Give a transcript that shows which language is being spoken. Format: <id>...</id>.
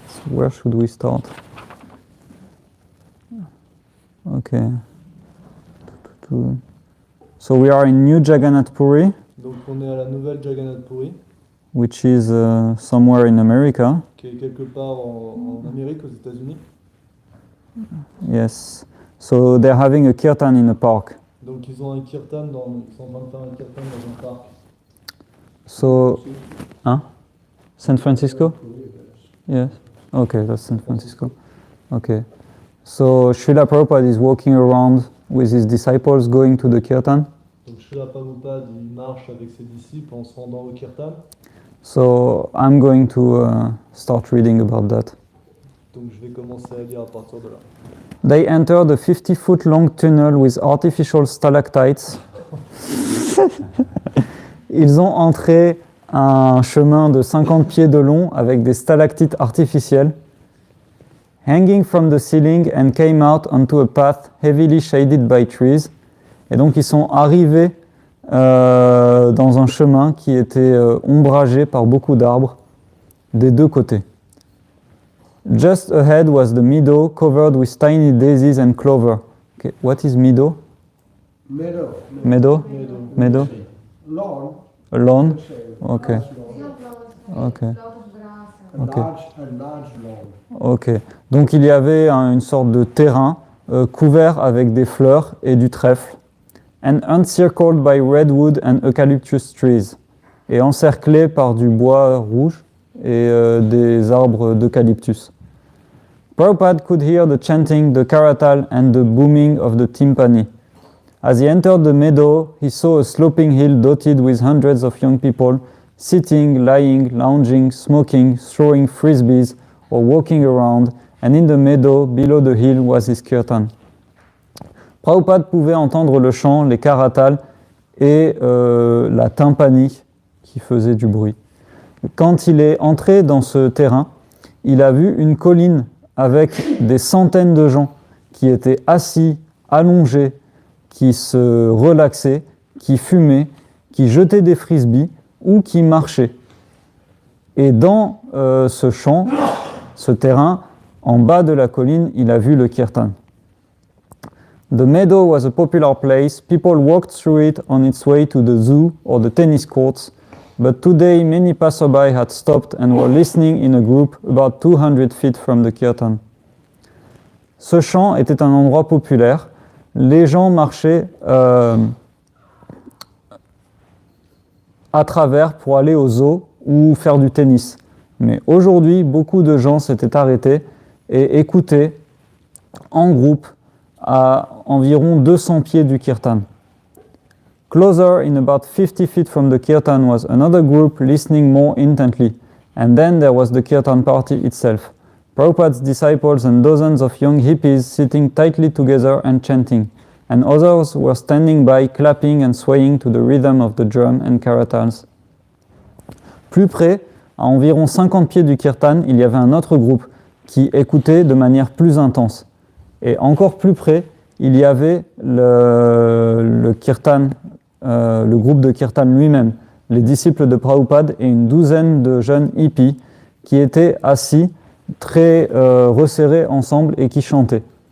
<en>Where should we start? Okay. So we are in New Jagannath Puri,</en> <fr>Donc on est à la nouvelle Jagannath Puri,</fr> <en>which is somewhere in America.</en> <fr>qui est quelque part en Amérique, aux États-Unis.</fr> <en>Yes. So they're having a kirtan in a park.</en> <fr>Donc ils ont un kirtan, ils sont en train de faire un kirtan dans un parc.</fr> <en>So, San Francisco? Yes. Okay, that's San Francisco. Okay. So Srila Prabhupada is walking around with his disciples going to the kirtan.</en> <fr>Donc Srila Prabhupada, il marche avec ses disciples en se rendant au kirtan.</fr> <en>So I'm going to start reading about that.</en> <fr>Donc je vais commencer à lire à partir de là.</fr> <en>They entered a 50-foot long tunnel with artificial stalactites.</en> <fr>Ils ont entré un chemin de 50 pieds de long avec des stalactites artificielles.</fr> <en>Hanging from the ceiling and came out onto a path heavily shaded by trees.</en> <fr>Et donc ils sont arrivés dans un chemin qui était ombragé par beaucoup d'arbres des deux côtés.</fr> <en>Just ahead was the meadow covered with tiny daisies and clover. Okay, what is meadow? Meadow. Meadow? Meadow? Lawn. A lawn? Okay. Okay. Okay. A large lawn. Ok.</en> <fr>Donc il y avait une sorte de terrain couvert avec des fleurs et du trèfle.</fr> <en>And encircled by redwood and eucalyptus trees.</en> <fr>Et encerclé par du bois rouge et des arbres d'eucalyptus.</fr> <en>Prabhupada could hear the chanting, the karatal and the booming of the timpani. As he entered the meadow, he saw a sloping hill dotted with hundreds of young people sitting, lying, lounging, smoking, throwing frisbees or walking around, and in the meadow, below the hill, was his kirtan.</en> <fr>Prabhupada pouvait entendre le chant, les karatals et la tympanie qui faisait du bruit. Quand il est entré dans ce terrain, il a vu une colline avec des centaines de gens qui étaient assis, allongés, qui se relaxaient, qui fumaient, qui jetaient des frisbees ou qui marchaient. Et dans ce champ, ce terrain, en bas de la colline, il a vu le kirtan.</fr> <en>The meadow was a popular place. People walked through it on its way to the zoo or the tennis courts. But today, many passerby had stopped and were listening in a group about 200 feet from the kirtan.</en> <fr>Ce champ était un endroit populaire. Les gens marchaient à travers pour aller au zoo ou faire du tennis. Mais aujourd'hui, beaucoup de gens s'étaient arrêtés et écoutaient en groupe à environ 200 pieds du kirtan.</fr> <en>Closer, in about 50 feet from the kirtan, was another group listening more intently, and then there was the kirtan party itself. Prabhupada's disciples and dozens of young hippies sitting tightly together and chanting, and others were standing by clapping and swaying to the rhythm of the drum and karatals.</en> <fr>Plus près, à environ 50 pieds du kirtan, il y avait un autre groupe qui écoutait de manière plus intense. Et encore plus près, il y avait le kirtan, le groupe de kirtan lui-même, les disciples de Prabhupada et une douzaine de jeunes hippies qui étaient assis, très resserrés ensemble et qui chantaient.</fr>